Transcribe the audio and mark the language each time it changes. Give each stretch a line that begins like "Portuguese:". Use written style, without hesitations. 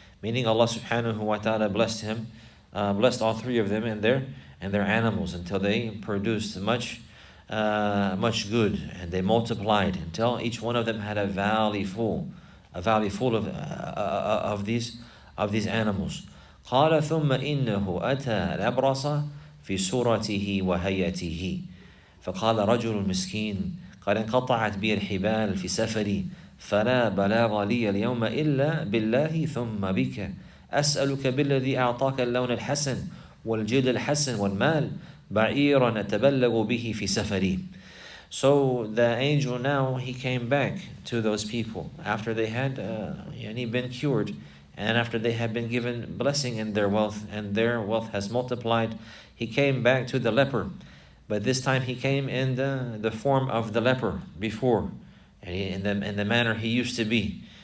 English: Meaning Allah subhanahu wa ta'ala blessed him, blessed all three of them and their animals until they produced much good, and they multiplied until each one of them had a valley full of these animals.
Arabic: قال ثم إنه أتى الأبرص في صورته وهيئته فقال رجل مسكين قد انقطعت بي الحبال في سفري فلا بلاغ لي اليوم إلا بالله ثم بك أسألك بالذي أعطاك اللون الحسن والجلد الحسن والمال بعيرا أتبلغ به في سفري.
English: So the angel, now he came back to those people after they had been cured, and after they had been given blessing in their wealth, and their wealth has multiplied. He came back to the leper, but this time he came in the form of the leper before, and in the manner he used to be.